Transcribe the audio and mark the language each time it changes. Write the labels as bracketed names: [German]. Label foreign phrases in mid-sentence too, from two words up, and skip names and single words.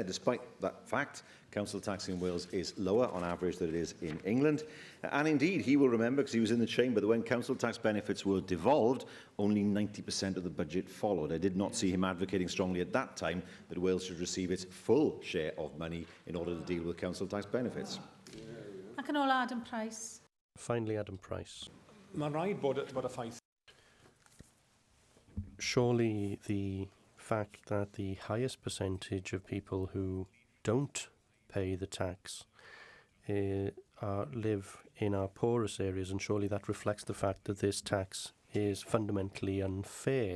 [English] Despite that fact, council tax in Wales is lower on average than it is in England. And indeed, he will remember, because he was in the chamber, that when council tax benefits were devolved, only 90% of the budget followed. I did not see him advocating strongly at that time that Wales should receive its full share of money in order to deal with council tax benefits. [Welsh] Ac yn ola, Adam Price. [English] Finally, Adam Price. [Welsh] Mae'n rhaid bod y ffaith. [English] Surely the fact that the highest percentage of people who don't pay the tax live in our poorest areas, and surely that reflects the fact that this tax is fundamentally unfair.